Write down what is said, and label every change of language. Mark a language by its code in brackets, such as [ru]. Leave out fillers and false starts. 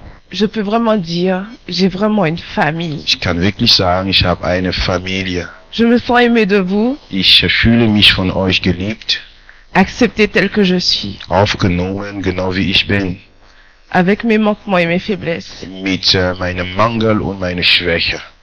[fr] je peux vraiment dire, j'ai vraiment une famille. [de] ich kann wirklich sagen, ich habe eine Familie. [fr] Je me sens aimée de vous, [de] Ich fühle mich von euch geliebt, [fr] acceptée telle que je suis, [de] aufgenommen, genau wie ich bin, [fr] avec mes manquements et mes faiblesses, [de] mit meinem Mangel und meiner Schwäche,